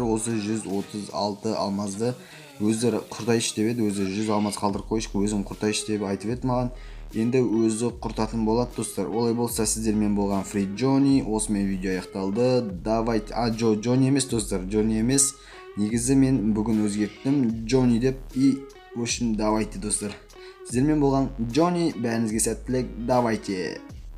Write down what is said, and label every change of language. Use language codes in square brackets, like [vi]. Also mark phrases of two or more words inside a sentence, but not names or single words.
[kk] Осы 136 алмазды өздері құртайшы деп еді, өзі 100 алмаз қалдырып қойшы, өзім құртайшы деп айтып еді маған. Енді өзі құртатын болады достар. Олай болса сіздермен болған Free Johnny, осымен видео аяқталды. Давайте, Johnny емес достар, Johnny емес. Негізі мен бүгін өзгерттім Johnny деп, [ru] и в общем давайте достар. [kk] Сіздермен болған Johnny, бәріңізге сәттілік. Давайте.